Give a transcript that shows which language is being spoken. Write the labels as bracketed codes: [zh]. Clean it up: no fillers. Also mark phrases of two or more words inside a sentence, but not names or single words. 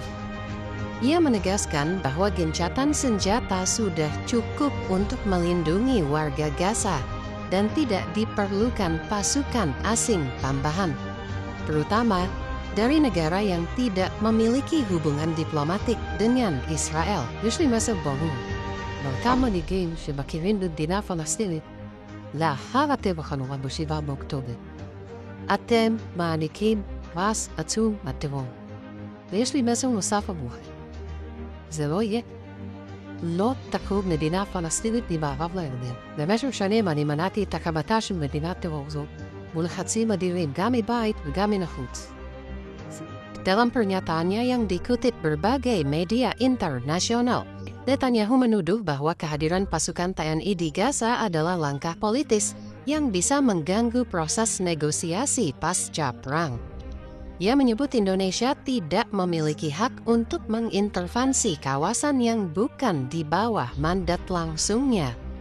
[id] Ia menegaskan bahwa gencatan senjata sudah cukup untuk melindungi warga Gaza dan tidak diperlukan pasukan asing tambahan, terutama dari negara yang tidak memiliki hubungan diplomatik dengan Israel. [he] באותם מנהיגים שמכירים במדינה פלסטינית לאחר הטבח הנורא ב-7 באוקטובר. אתם מעניקים פרס עצום לטרור. ויש לי מסר נוסף עבורכם. זה לא יהיה. לא תקום מדינה פלסטינית ממערב לירדן. במשך שנים אני מנעתי את הקמתה של מדינת טרור זו מול לחצים אדירים, גם מבית וגם מן החוץ. [id] Dalam pernyataannya yang dikutip berbagai media internasional, Netanyahu menuduh bahwa kehadiran pasukan TNI di Gaza adalah langkah politis yang bisa mengganggu proses negosiasi pasca perang. Ia menyebut Indonesia tidak memiliki hak untuk mengintervensi kawasan yang bukan di bawah mandat langsungnya.